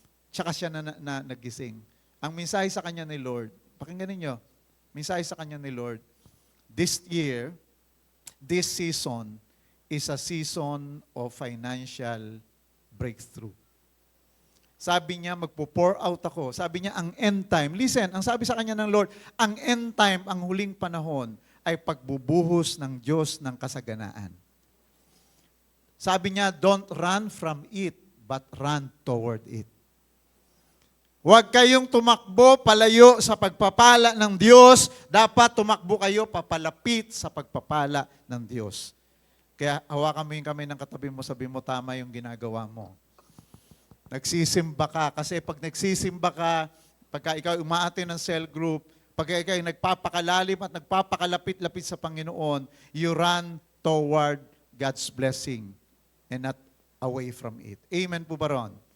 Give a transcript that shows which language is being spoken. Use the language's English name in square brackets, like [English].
[Filipino] Tsaka siya na nagising. Ang mensahe sa kanya ni Lord, pakinggan ninyo, mensahe sa kanya ni Lord, [English] this year, this season, is a season of financial breakthrough. [Filipino] Sabi niya, magpo-pour out ako. Sabi niya, ang end time. Listen, ang sabi sa kanya ng Lord, ang end time, ang huling panahon, ay pagbubuhos ng Diyos ng kasaganaan. Sabi niya, [English] don't run from it, but run toward it. [Filipino] Huwag kayong tumakbo palayo sa pagpapala ng Diyos. Dapat tumakbo kayo papalapit sa pagpapala ng Diyos. Kaya hawakan mo yung kamay ng katabi mo, sabi mo, tama yung ginagawa mo. Nagsisimba ka. Kasi pag nagsisimba ka, pagka ikaw umaattend ng cell group, pagka ikaw nagpapakalalim at nagpapakalapit-lapit sa Panginoon, [English] you run toward God's blessing and not away from it. [Filipino] Amen po ba ron?